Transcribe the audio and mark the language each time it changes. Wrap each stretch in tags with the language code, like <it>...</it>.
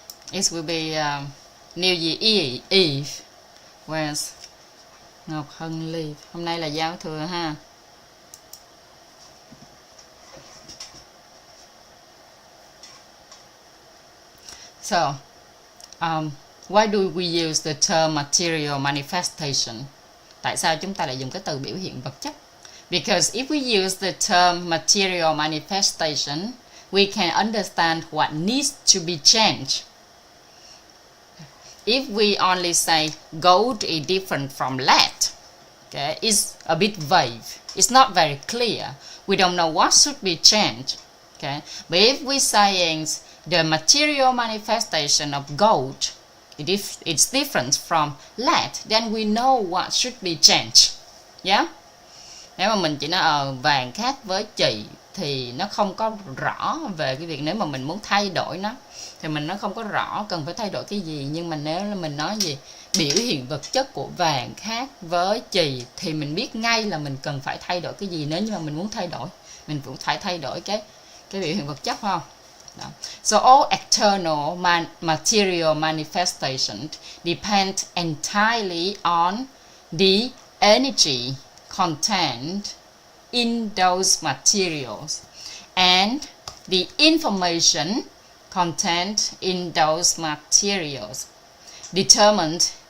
<en>It will be New Year Eve when Ngọc Hân leave.</en> <vi>Hôm nay là giao thừa ha.</vi> <en>So, why do we use the term material manifestation?</en> <vi>Tại sao chúng ta lại dùng cái từ biểu hiện vật chất?</vi> <en>Because if we use the term material manifestation, we can understand what needs to be changed. If we only say gold is different from lead, okay, it's a bit vague. It's not very clear. We don't know what should be changed. Okay, but if we're saying the material manifestation of gold, it's different from lead, then we know what should be changed. Yeah.</en> <vi>Nếu mà mình chỉ nói vàng khác với chì thì nó không có rõ về cái việc nếu mà mình muốn thay đổi nó thì nó không có rõ cần phải thay đổi cái gì. Nhưng mà nếu là mình nói gì biểu hiện vật chất của vàng khác với chì thì mình biết ngay là mình cần phải thay đổi cái gì. Nếu như mà mình muốn thay đổi, mình cũng phải thay đổi cái biểu hiện vật chất, phải không? Đó.</vi> <en>So all external material manifestations depend entirely on the energy content in those materials and the information content in those materials determined.</en>